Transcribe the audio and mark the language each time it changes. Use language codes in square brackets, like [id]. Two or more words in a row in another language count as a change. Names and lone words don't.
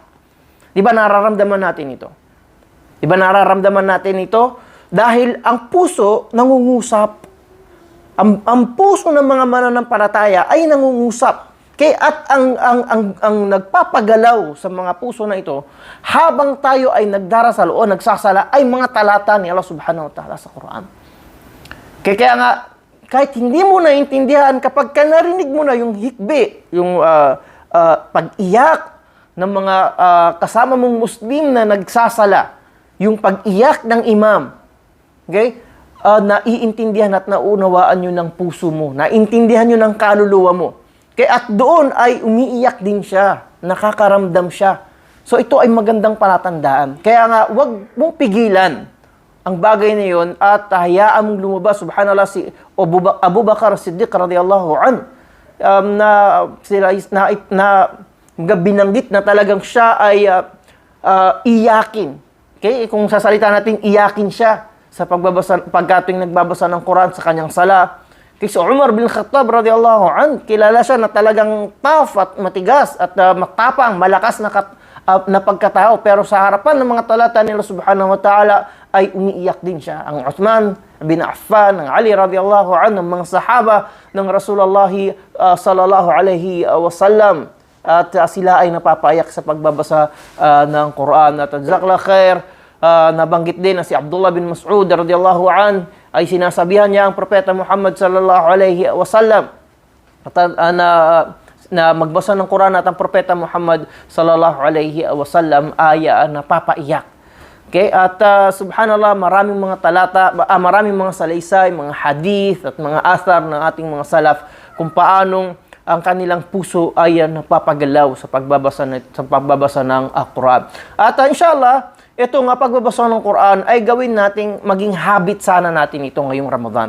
[tl] Di ba nararamdaman natin ito? Di ba nararamdaman natin ito? Dahil ang puso nangungusap. Ang puso ng mga mananampalataya ay nangungusap. Kaya at ang nagpapagalaw sa mga puso na ito, habang tayo ay nagdarasal o nagsasala, ay mga talata ni Allah [ar] سبحانه وتعالى [tl] sa Quran. Kaya nga, kahit hindi mo naintindihan, kapag narinig mo na yung hikbi, yung pag-iyak ng mga kasama mong Muslim na nagsasala, yung pag-iyak ng imam, okay? Naiintindihan at naunawaan nyo ng puso mo, naintindihan nyo ng kaluluwa mo. Kaya at doon ay umiiyak din siya, nakakaramdam siya. So ito ay magandang palatandaan. Kaya nga, wag mong pigilan ang bagay na yun at hayaan mong lumabas. Subhanallah, si Abu Bakar Siddiq [ar] رضي الله عنه [tl] na binanggit na talagang siya ay iyakin. Okay? Kung sasalita natin, iyakin siya sa pagkatuwing nagbabasa ng Quran sa kanyang sala. Kasi Umar bin Khattab [ar] رضي الله عنه, [tl] kilala siya na talagang tough at matigas at matapang, malakas na pagkatao. Pero sa harapan ng mga talata nila [ar] سبحانه وتعالى, [tl] ay umiiyak din siya. Ang Uthman bin Affan, ang Ali [ar] رضي الله عنه, [tl] mga sahaba ng Rasulullah [ar] صلى الله عليه وسلم, [tl] at sila ay napapaiyak sa pagbabasa ng Quran. At [ar] جزاك الله خير, [tl] nabanggit din na si Abdullah bin Mas'ud [ar] رضي الله عن [tl] ay sinasabihan niya ang propeta Muhammad [ar] صلى الله عليه وسلم [tl] na magbasa ng Quran, at ang propeta Muhammad [ar] صلى الله عليه وسلم [tl] ay napapaiyak. Okay? At subhanallah, maraming mga talata, maraming mga salaysay, mga hadith at mga athar ng ating mga salaf kung paanong ang kanilang puso ay napapagalaw sa pagbabasa ng Quran. At inshallah, ito nga pagbabasa ng Quran ay gawin nating maging habit sana natin ito ngayong Ramadan.